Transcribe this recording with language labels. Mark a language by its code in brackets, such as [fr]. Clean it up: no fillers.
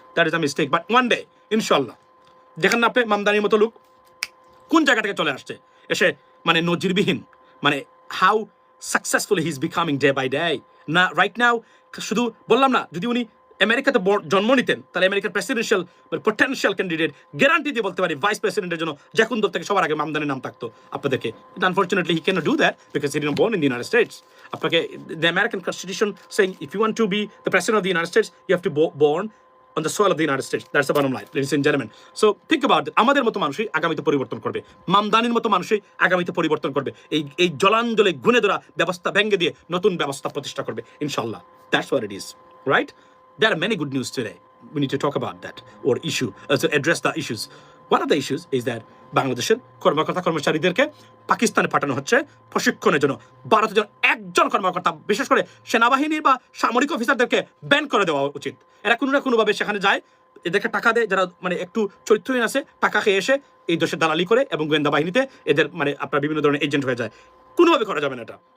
[en] that is a mistake, but one day [bn] ইনশাল্লাহ যেখানে আপনি মামদানির মতো লোক কোন জায়গা থেকে চলে আসছে, এসে মানে নজিরবিহীন, মানে [en] How successful he is becoming day by day. [bn] না রাইট নাও শুধু বললাম না, যদি উনি আমেরিকাতে জন্ম নিতেন তাহলে আমেরিকার প্রেসিডেন্সিয়াল পটেনশিয়াল ক্যান্ডিডেট গ্যারান্টি দিয়ে বলতে পারি ভাইস প্রেসিডেন্টের জন্য যে কোন দল থেকে সবার আগে মামদানির নাম থাকতো আপনাদেরকে। [en] Unfortunately he can do that because he didn't born in the United States. [bn] আপনাকে [en] the American Constitution saying if you want to be the president of the United States you have to born on the soil of the United States. That's the bottom line, ladies and gentlemen. So think about it. [bn] আমাদের মতো মানুষই আগামীতে পরিবর্তন করবে, মামদানির মতো মানুষই আগামীতে পরিবর্তন করবে, এই জলাঞ্জলে গুণে ধরা ব্যবস্থা ভেঙে দিয়ে নতুন ব্যবস্থা প্রতিষ্ঠা করবে ইনশাআল্লাহ। [en] That's what it is, right? There are many good news today. We need to talk about that or issue, to address the issues. One of the issues is that [bn] বাংলাদেশের কর্মকর্তা কর্মচারীদেরকে পাকিস্তানে পাঠানো হচ্ছে প্রশিক্ষণের জন্য। ভারতের জন্য একজন কর্মকর্তা, বিশেষ করে সেনাবাহিনীর বা সামরিক অফিসারদেরকে ব্যান করে দেওয়া উচিত। এরা কোনো না কোনোভাবে সেখানে যায়, এদেরকে টাকা দেয়, যারা মানে একটু চরিত্রহীন আছে, টাকা খেয়ে এসে এই দেশের দালালি করে এবং গোয়েন্দা বাহিনীতে এদের মানে আপনার বিভিন্ন ধরনের এজেন্ট হয়ে যায়। কোনোভাবে করা যাবে না এটা।